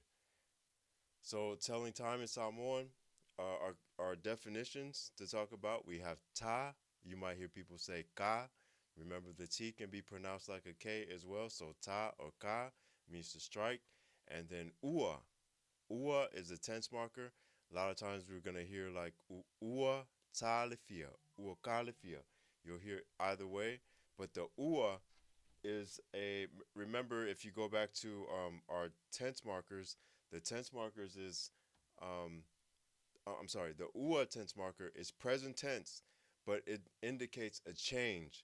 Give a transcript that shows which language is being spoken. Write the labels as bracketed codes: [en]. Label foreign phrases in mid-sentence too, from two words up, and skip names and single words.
[en] So telling time in Samoan, our definitions to talk about. We have ta. You might hear people say ka. Remember the T can be pronounced like a K as well. So ta or ka means to strike. And then ua. Ua is a tense marker. A lot of times we're gonna hear like [sm] ua talifia, ua kalifia. [en] You'll hear either way, but the ua is a. Remember, if you go back to our tense markers, the tense markers is, I'm sorry, the ua tense marker is present tense, but it indicates a change.